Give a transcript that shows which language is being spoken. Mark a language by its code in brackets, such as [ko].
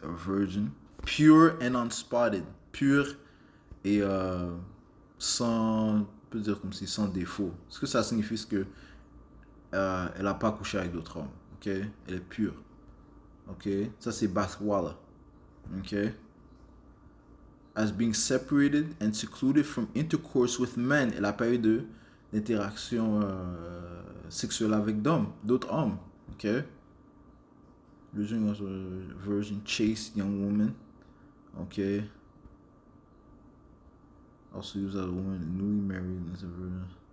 [en] A virgin, pure and unspotted, [fr] pure et sans, on peut dire comme si sans défaut. Ce que ça signifie, c'est que elle n'a pas couché avec d'autres hommes, ok, elle est pure, ok, ça c'est Bathwala, ok. [en] As being separated and secluded from intercourse with men. [fr] Elle n'a pas eu d'interaction sexuelle avec d'autres hommes. Ok? [en] Virgin was a virgin, chaste young woman. Ok? Also used as a woman newly married as a virgin.